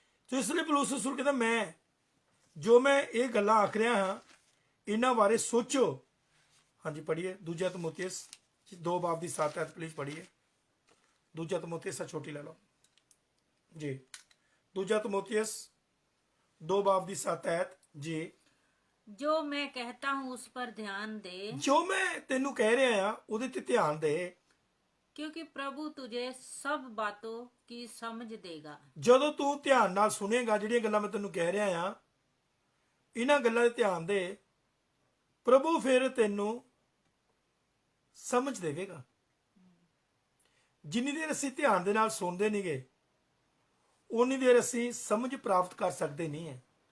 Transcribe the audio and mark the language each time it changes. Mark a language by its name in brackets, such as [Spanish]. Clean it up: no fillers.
[Punjabi] ਤੇ ਇਸ ਲਈ ਪੌਲੁਸ ਰਸੂਲ ਕਹਿੰਦਾ ਮੈਂ ਇਹ ਗੱਲਾਂ ਆਖ ਰਿਹਾ ਹਾਂ ਇਹਨਾਂ ਬਾਰੇ ਸੋਚੋ। ਹਾਂਜੀ ਪੜ੍ਹੀਏ 2 ਤਿਮੋਥੀਅਸ 2 ਬਾਬ ਦੀ 7 ਐਤ ਪਲੀਜ਼ ਪੜ੍ਹੀਏ। 2 ਤਿਮੋਥੀਅਸ ਛੋਟੀ ਲੈ ਲਓ ਜੀ। 2 ਤਿਮੋਥੀਅस 2 बाब ਦੀ 7 ਐਤ जी। [Hindi] जो मैं कहता हूँ उस पर ध्यान दे, [Punjabi] जो मैं तेनू कह रहा हाँ ਉਹਦੇ ਤੇ ਧਿਆਨ ਦੇ, [Hindi] क्योंकि प्रभु तुझे सब बातों की समझ देगा। [Punjabi] ਜਦੋਂ ਤੂੰ ਧਿਆਨ ਨਾਲ ਸੁਣੇਗਾ ਜਿਹੜੀਆਂ ਗੱਲਾਂ ਮੈਂ ਤੈਨੂੰ ਕਹਿ ਰਿਹਾ ਹਾਂ, ਇਹਨਾਂ ਗੱਲਾਂ ਤੇ ਧਿਆਨ ਦੇ, ਪ੍ਰਭੂ ਫਿਰ ਤੈਨੂੰ ਸਮਝ ਦੇਵੇਗਾ। ਜਿੰਨੀ ਦੇਰ ਅਸੀਂ ਧਿਆਨ ਦੇ ਨਾਲ ਸੁਣਦੇ ਨਹੀਂਗੇ, ਉਨੀ ਦੇਰ ਅਸੀਂ ਸਮਝ ਪ੍ਰਾਪਤ ਕਰ ਸਕਦੇ ਨਹੀਂ ਹੈ।